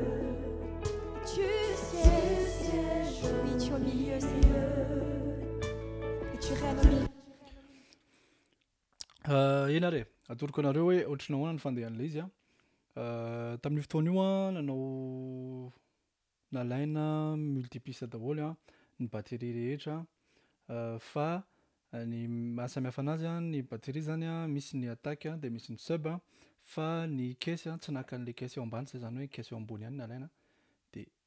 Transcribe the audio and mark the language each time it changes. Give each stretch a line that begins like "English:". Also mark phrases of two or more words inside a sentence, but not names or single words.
French: Tu sièges, oui, tu es au milieu, Seigneur. tu règnes au milieu.
Malagasy: Ina re atoroko anareo hoe ohatranao ahoana ny fandehan'ilay izy tamin'io fotoana io nanao nalaina multipiste daholo ny batterie rehetra fa ny mahasamihafa anazy ny batterie zany misy ny attaque dia misy ny sub fa ny caisse tsy naka an'ilay caisse eo ambany zany hoe caisse eo ambony ihany nalaina dia